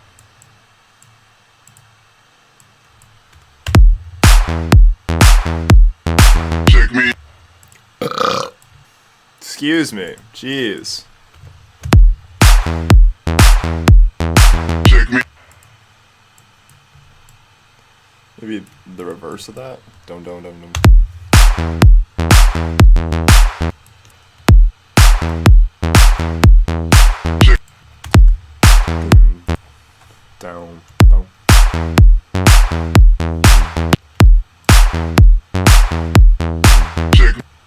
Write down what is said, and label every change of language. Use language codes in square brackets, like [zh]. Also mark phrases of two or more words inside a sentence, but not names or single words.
[en] Check me. Excuse me, jeez. Check me. Maybe the reverse of that? Dum dum dum dum. Check. Down, down. Check.